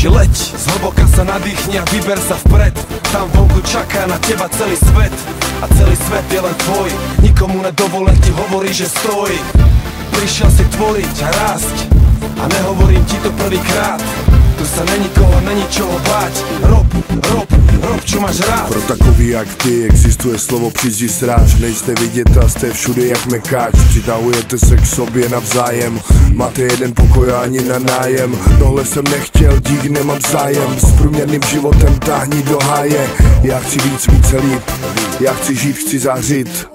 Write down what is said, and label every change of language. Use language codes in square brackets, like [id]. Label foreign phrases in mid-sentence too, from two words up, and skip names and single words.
[sk] Leď, zhlboka sa nadýchni a vyber sa vpred. Tam vonku čaká na teba celý svet. A celý svet je len tvoj. Nikomu nedovol, nech ti hovorí, že stoj. Prišiel si tvoriť a rásť. A nehovorím ti to prvýkrát. Tu sa není koho, není čoho báť. Rob, čo máš rád. [cs] Pro takový jak ty existuje slovo přijdi sráž. Nejste vidět a jste všude jak mekáč. Přitahujete se k sobě navzájem. Máte jeden pokoj a ani na nájem. Tohle jsem nechtěl, dík nemám zájem. S průměrným životem táhni do háje. Já chci víc, více líp. Já chci žít, chci zářit.